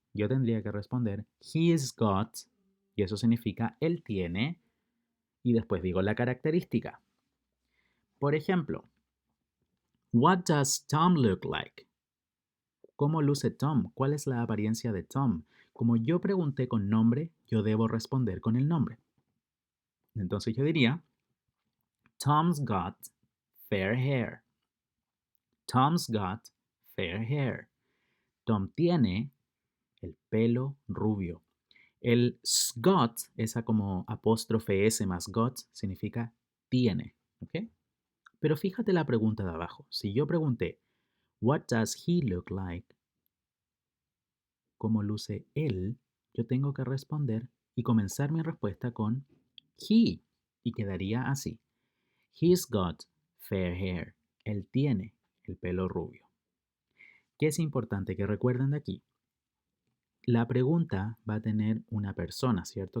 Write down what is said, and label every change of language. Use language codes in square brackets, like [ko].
[es] Yo tendría que responder, He's got, y eso significa él tiene, y después digo la característica. Por ejemplo, [en] What does Tom look like? [es] ¿Cómo luce Tom? ¿Cuál es la apariencia de Tom? Como yo pregunté con nombre, yo debo responder con el nombre. Entonces yo diría, [en] Tom's got fair hair. Tom's got fair hair. [es] Tom tiene el pelo rubio. El got, esa como apóstrofe S más got, significa tiene. ¿Ok? Pero fíjate la pregunta de abajo. Si yo pregunté, [en] What does he look like? [es] ¿Cómo luce él? Yo tengo que responder y comenzar mi respuesta con he. Y quedaría así. [en] He's got fair hair. [es] Él tiene el pelo rubio. ¿Qué es importante que recuerden de aquí? La pregunta va a tener una persona, ¿cierto?